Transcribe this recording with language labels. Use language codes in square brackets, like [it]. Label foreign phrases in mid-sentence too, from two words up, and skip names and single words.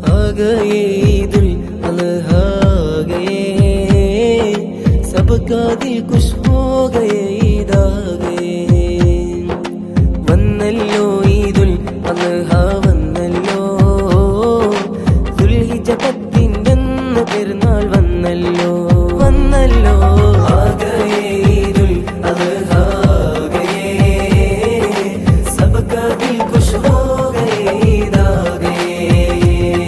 [hi] गए ईदुल अज़हा गए, सबका दिल खुश हो गए ईद आ गए. [ml] വന്നല്ലോ ഈദുൽ അദ്ഹ വന്നല്ലോ, ദുൽഹിജ്ജ 10 പെരുന്നാൾ വന്നല്ലോ വന്നല്ലോ. [hi] आ गए ईदुल अज़हा गए, सबका दिल खुश हो गए ईद आ गए.